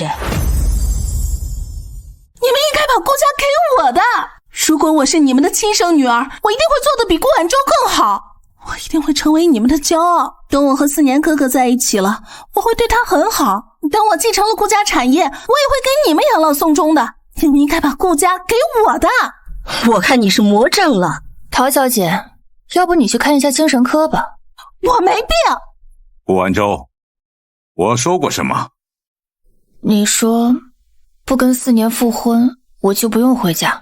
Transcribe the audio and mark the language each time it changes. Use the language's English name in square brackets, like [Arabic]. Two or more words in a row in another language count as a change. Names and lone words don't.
[Chinese] 你們應該把顧家給我的。如果我是你們的親生女兒，我一定會做得比顧晚舟更好，我一定會成為你們的驕傲。等我和思年哥哥在一起了，我會對他很好。等我繼承了顧家產業，我也會給你們養老送終的。你們應該把顧家給我的。我看你是魔怔了。陶小姐，要不你去看一下精神科吧。我沒病。顧晚舟，我說過什麼？你說不跟思年復婚，我就不用回家。